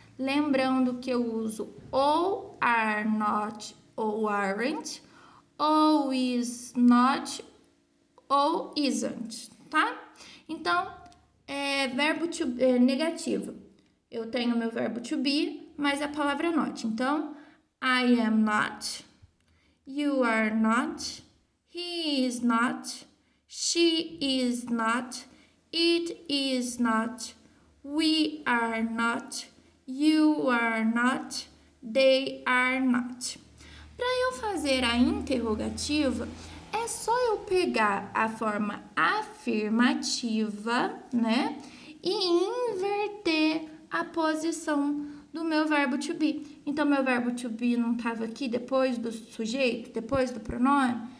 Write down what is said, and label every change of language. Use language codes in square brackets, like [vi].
[pt] Lembrando que eu uso ou are not ou aren't, ou is not ou isn't, tá? Então, verbo negativo. Eu tenho meu verbo to be, mas a palavra not. [en] Então, I am not, you are not, he is not, she is not, it is not, we are not, you are not, they are not. [pt] Para eu fazer a interrogativa, é só eu pegar a forma afirmativa, né? E inverter a posição do meu verbo to be. Então, meu verbo to be não estava aqui depois do sujeito, depois do pronome.